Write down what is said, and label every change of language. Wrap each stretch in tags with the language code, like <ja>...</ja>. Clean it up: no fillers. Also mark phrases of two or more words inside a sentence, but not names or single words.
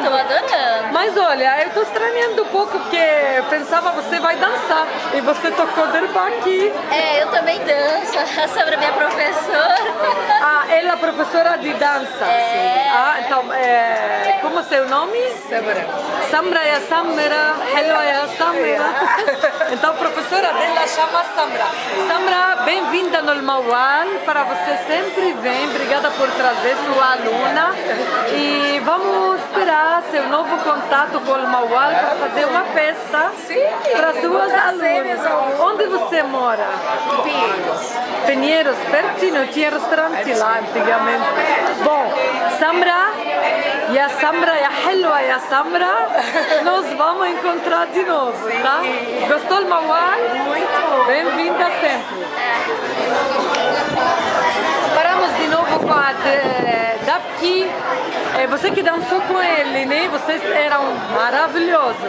<pt>Estou adorando. Mas olha, eu estou estranhando um pouco porque eu pensava que você vai dançar e você tocou Derbaki. Eu também danço. A Samra é minha professora. Ela é professora de dança. Então, como é seu nome? Samra.</pt> <ar>سمرا يا سمرا، هلو يا سمرا.</ar> <pt>Então, a professora dela chama Samra. Samra, bem-vinda no Almawal. Para você sempre vem. Obrigada por trazer sua aluna. E vamos esperar seu novo contato com o Almawal para fazer uma festa para suas alunas. Onde você mora? Pinheiros. Pinheiros, pertinho, tinha restaurante lá antigamente. Bom,</pt> <ar>سمرا، يا سمرا، يا حلوة يا سمرا,</ar> <pt>nós vamos encontrar de novo, tá? Gostou do Almawal? Muito. Bem-vinda sempre. Paramos de novo com a Dabki. Você que dançou com ele, né? Vocês eram maravilhosos.</pt>